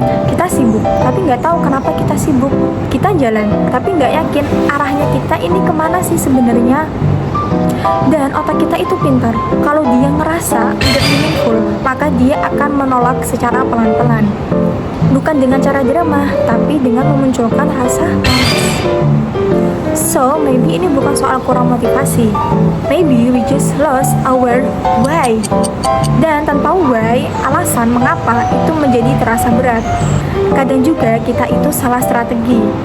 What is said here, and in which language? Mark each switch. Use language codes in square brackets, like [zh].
[id] Kita sibuk, tapi nggak tahu kenapa kita sibuk. Kita jalan, tapi nggak yakin arahnya kita ini kemana sih sebenarnya. Dan otak kita itu pintar. Kalau dia ngerasa tidak meaningful, maka dia akan menolak secara pelan-pelan. Bukan dengan cara drama, tapi dengan memunculkan rasa malas. [en] So, maybe [id] ini bukan soal kurang motivasi. [en] Maybe we just lost our why. [id] Dan tanpa why, alasan mengapa itu menjadi terasa berat. Kadang juga kita itu salah strategi.